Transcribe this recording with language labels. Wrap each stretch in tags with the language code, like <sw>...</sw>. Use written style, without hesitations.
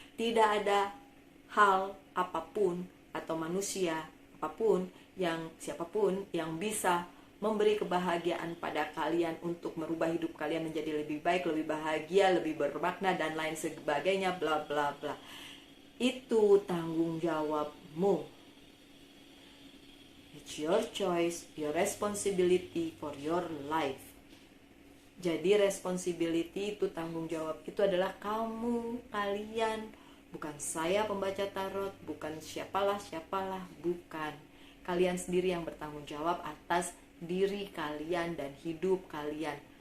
<id>Tidak ada hal apapun atau manusia apapun siapapun yang bisa memberi kebahagiaan pada kalian untuk merubah hidup kalian menjadi lebih baik, lebih bahagia, lebih bermakna dan lain sebagainya, bla bla bla. Itu tanggung jawabmu.</id> <en>It's your choice, your responsibility for your life.</en> <id>Jadi responsibility itu, tanggung jawab itu adalah kamu, kalian. Bukan saya pembaca tarot, bukan siapalah, bukan. Kalian sendiri yang bertanggung jawab atas diri kalian dan hidup kalian.</id>